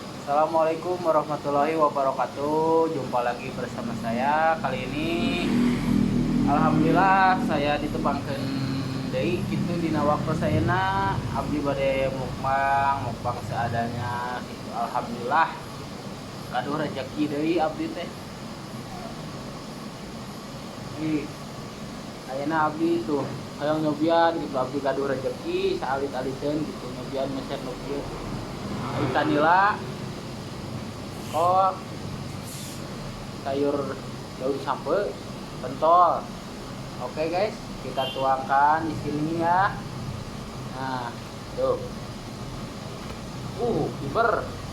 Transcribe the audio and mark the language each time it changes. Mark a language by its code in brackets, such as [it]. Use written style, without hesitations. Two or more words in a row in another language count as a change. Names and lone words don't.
[ar] السلام عليكم ورحمة الله وبركاته. [id] Jumpa lagi bersama saya. Kali ini alhamdulillah saya [su] ditepangkeun deui kitu dina waktu sayeuna abdi bade mukbang seadanya gitu. Alhamdulillah kaduh rezeki deui abdi teh. Ih, ayeuna abdi tuh hayang nyobian gitu, abdi gaduh rezeki saalit-aliteun gitu, nyobian meset nu kieu. [id] Ikan nila, oh sayur daun sampe, pentol. Oke guys, kita tuangkan di sini ya. Nah, tuh. Fiber.